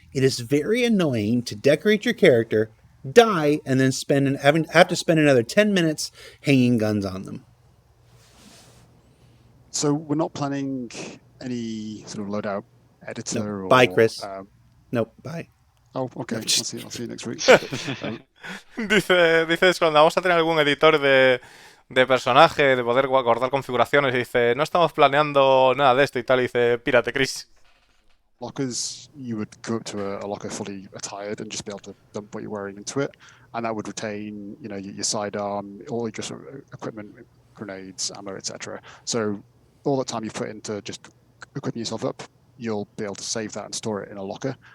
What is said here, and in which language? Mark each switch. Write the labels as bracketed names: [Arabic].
[English] It is very annoying to decorate your character, die, and then have to spend another 10 minutes hanging guns on them. So we're not planning any sort of loadout editor? No, bye, Chris. Nope, bye. Oh, okay. I'll see you next week. [Spanish] Dices cuando vamos a tener algún editor de personaje, de poder guardar configuraciones, y dice, no estamos planeando nada de esto y tal, y dice, pírate, Chris. [English] Lockers, you would go up to a locker fully attired and just be able to dump what you're wearing into it, and that would retain, your sidearm, all your sort of equipment, grenades, ammo, etc. So all the time you put into just equipping yourself up, you'll be able to save that and store it in a locker.